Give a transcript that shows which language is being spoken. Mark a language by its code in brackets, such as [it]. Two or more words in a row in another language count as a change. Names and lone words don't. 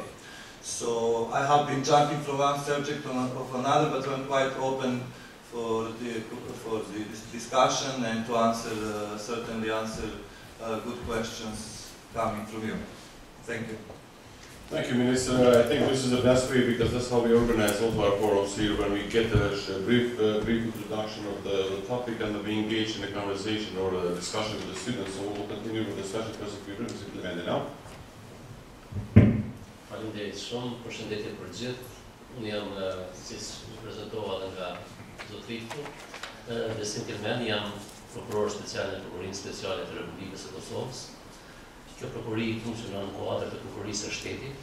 [en] So I have been jumping from one subject of another, but I'm quite open for the discussion and to certainly answer good questions coming from you. Thank you. Thank you, Minister. I think this is the best way, because that's how we organize all of our forums here, when we get a brief introduction of the topic, and we engage in a conversation or a discussion with the students. So we'll continue with the special prosecutor, Mr. Kelmendi, now. [sq] Faleminderit shumë, përshëndetje për gjithë. Unë jam, si prezentova edhe nga zotëritu, Besim Kelmendi, jam prokuror special në Prokurorinë Speciale të Republikës së Kosovës. Kjo prokurori funksionon në kuadër të prokurorisë së shtetit.